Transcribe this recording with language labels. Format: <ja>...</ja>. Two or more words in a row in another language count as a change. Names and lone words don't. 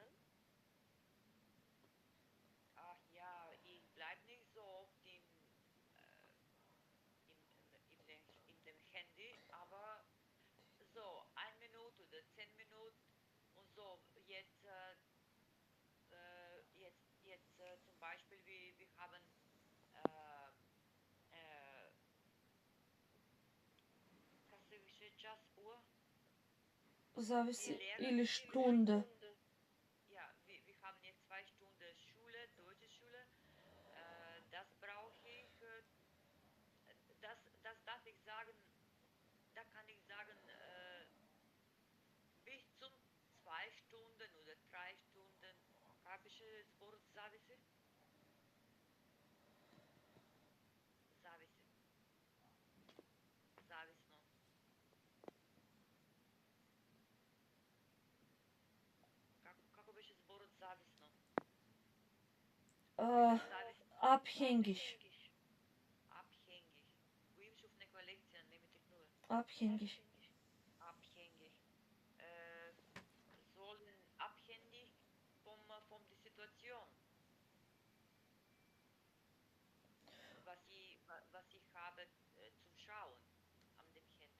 <de>Ach ja, ich bleibe nicht so oft in dem Handy, aber so 1 Minute oder 10 Minuten und so. Jetzt zum Beispiel, wir haben äh,</de> <mk>как се више, час</mk> <de>Uhr.</de> <mk>Зависи.</mk> <de>Wir lernen</de> <mk>Или Stunde.</mk> <de>Ja, wir haben jetzt 2 Stunden Schule, deutsche Schule. Das brauche ich, das darf ich sagen, da kann ich sagen, bis zum 2 Stunden oder 3 Stunden.</de> <mk>Как беше според зависи? Зависи. Зависно. Како беше зборот зависно? Зависно.</mk> <de>Abhängig. Abhängig.</de> <mk>Го имаше в некоја лекција, не ми текнува.</mk> <de>Abhängig. Abhängig. Sollen abhängig von der Situation. Was ich habe zum Schauen an dem Handy.</de>